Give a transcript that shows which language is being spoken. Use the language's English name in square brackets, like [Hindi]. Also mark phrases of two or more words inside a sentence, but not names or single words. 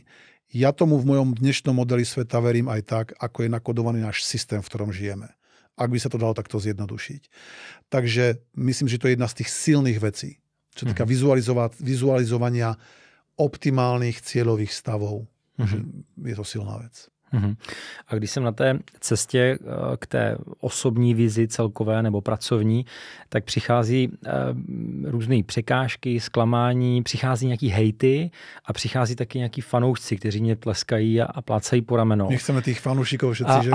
[Slovak] Ja tomu v mojom dnešnom modeli sveta verím aj tak, ako je nakodovaný náš systém, v ktorom žijeme. Ak by sa to dalo takto zjednodušiť. Takže myslím, že to je jedna z tých silných vecí, čo týka vizualizovania optimálnych cieľových stavov. Je to silná vec. [Czech] A když jsem na té cestě k té osobní vizi celkové nebo pracovní, tak přichází různé překážky, zklamání, přichází nějaký hejty a přichází taky nějaký fanoušci, kteří mě tleskají a plácají po ramenou. Nechceme těch fanoušiků všetci, že?